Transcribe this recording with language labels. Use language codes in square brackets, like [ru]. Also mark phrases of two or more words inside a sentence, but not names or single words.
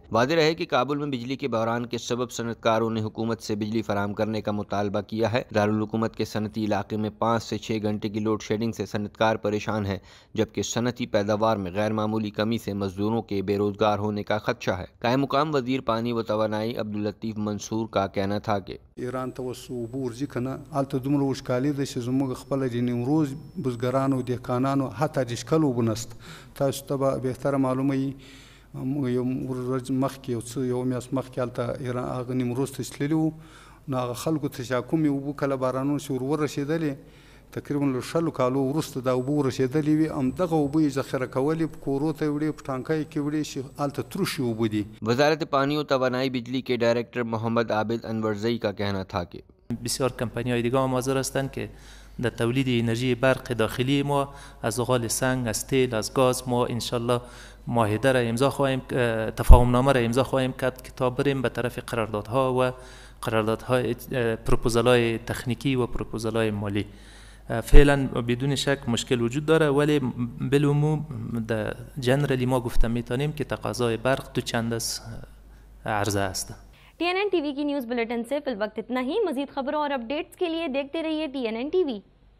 [ur] واضح رہے کہ کابل میں بجلی کے بحران کے سبب صنعتکاروں نے حکومت سے بجلی فراہم کرنے کا مطالبہ کیا ہے. دارالحکومت کے صنعتی علاقے میں 5 سے 6 گھنٹے کی [en] load shedding [ur] سے صنعتکار پریشان ہیں، جبکہ صنعتی پیداوار میں غیر معمولی کمی سے مزدوروں کے بے روزگار ہونے کا خدشہ ہے. قائم مقام وزیر پانی و توانائی عبداللطیف منصور کا کہنا تھا کہ [ps] ایران ته اوس اوبه ورځي که نه، هلته دومره وچکالي ده چې زموږ خپله د نیمروز بزګرانو دهقانانو حتی د څښلو اوبه نشته. تاسو ته به بهتره معلومه وي، یو ورځ مخکې یو میاشت مخکې هلته هغه نیمروز ته تللي وو، نو هغه خلکو ته چې کومې اوبه کله بارانونه چې ور ورسېدلې، تقریبا له 6 کالو وروسته دا اوبه ورسېدلې وي، همدغه اوبه یې ذخیره کولې، په کورو ته یې وړې، په ټانکۍ کې وړې چې هلته تروشي اوبه دي. [ur] وزارت پانی و توانائی بجلی کے ڈائریکٹر محمد عابد انورزئی کا کہنا تھا که [fa] بسیار کمپانی‌های دیگه هم حاضر هستند که در تولید انرژی برق داخلی ما از زغال سنگ، از تیل، از گاز ما انشالله معاهده را امضا خواهیم، تفاهمنامه را امضا خواهیم کرد که تا بریم به طرف قراردادها و قراردادهای پروپوزال‌های تکنیکی و پروپوزال‌های مالی. فعلا بدون شک مشکل وجود داره، ولی بالعموم در جنرالی ما گفته میتونیم که تقاضای برق تو چند از عرضه است. [ur] TNN TV کی [en] news bulletin [ur] سے فی الوقت اتنا ہی. مزید خبروں اور اپڈیٹس کے لیے دیکھتے رہیے TNN TV.